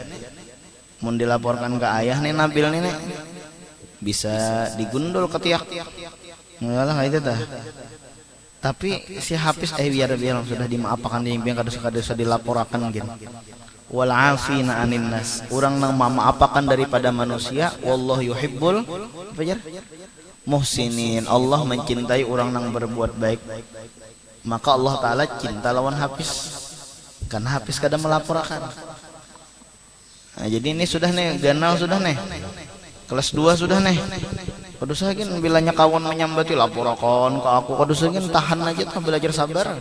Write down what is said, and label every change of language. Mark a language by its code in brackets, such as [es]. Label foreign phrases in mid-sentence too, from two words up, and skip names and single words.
[bjn] Mun dilaporkan ke ayah nih Nabil nih bisa digundul ketiak. Ngalah itu dah. Tapi si Hafiz biar sudah dimaafkan dia yang kada dilaporkan gitu. [ar] والعافين عن الناس, [bjn] orang nang memaafkan daripada manusia, [ar] والله يحب المحسنين, [bjn] Allah mencintai orang nang berbuat baik. Maka Allah Ta'ala cinta lawan Hafiz, karena Hafiz kada melaporkan. Nah, jadi ini sudah nih ganal, sudah nih kelas 2 sudah nih. Kudu sagin bilanya kawan menyambati laporkan ke aku, kudu sagin tahan aja tuh, belajar sabar.